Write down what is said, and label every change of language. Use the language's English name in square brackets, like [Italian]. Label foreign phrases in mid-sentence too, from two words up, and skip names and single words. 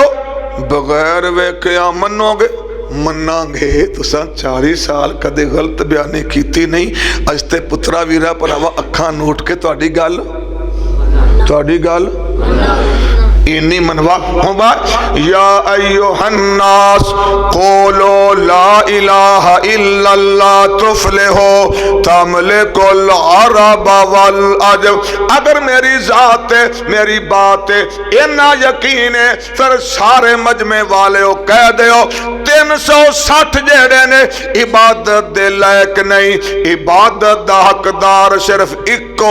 [Punjabi] بغیر ویکھیاں منو گے؟ مناں گے. تسا 40 سال کدے غلط بیانی کیتی نہیں. اج تے پترا ویرا بھراوا اکھاں نوٹ کے تہاڈی گل انی منوا ہوگا. [Arabic] يا أيها الناس قولوا لا إله إلا الله تفلحوا تملكوا العرب والعجم. [Punjabi] اگر میری ذات ہے، میری بات ہے، اننا یقین ہے، پھر سارے مجمعے والے کہہ دو 360 جیہڑے نے عبادت دے لائق نہیں، عبادت دا حقدار صرف اکو.